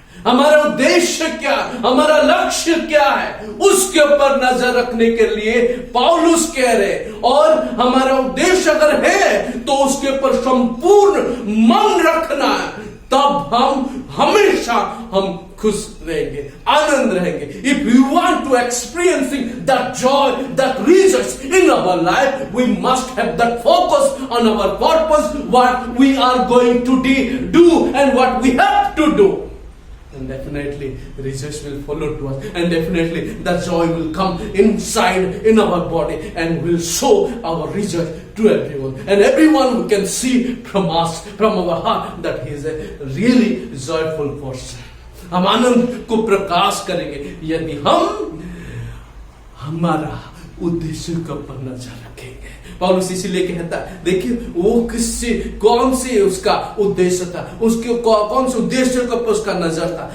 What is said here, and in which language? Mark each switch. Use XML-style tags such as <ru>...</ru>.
<hi>हमारा उद्देश्य क्या, हमारा लक्ष्य क्या है, उसके ऊपर नजर रखने के लिए पौलुस कह रहे। और हमारा उद्देश्य अगर है तो उसके ऊपर संपूर्ण मन रखना है, तब हम हमेशा खुश रहेंगे, आनंद रहेंगे।</hi> <en>If we want to experiencing that joy, that rejoice in our life, we must have that focus on our purpose, what we are going to do and what we have to do. And definitely rejoice will follow to us, and definitely that joy will come inside in our body and will show our rejoice to everyone, and everyone who can see from us, from our heart, that he is a really joyful person.</en> <hi>हम आनंद को प्रकाश करेंगे यदि हम हमारा उद्देश्य के ऊपर नजर रखेंगे। पौलुस इसीलिए कहता है, देखिए वो कौन से उसका उद्देश्य था, उसके कौन से उद्देश्य के ऊपर उसका नजर था।</hi>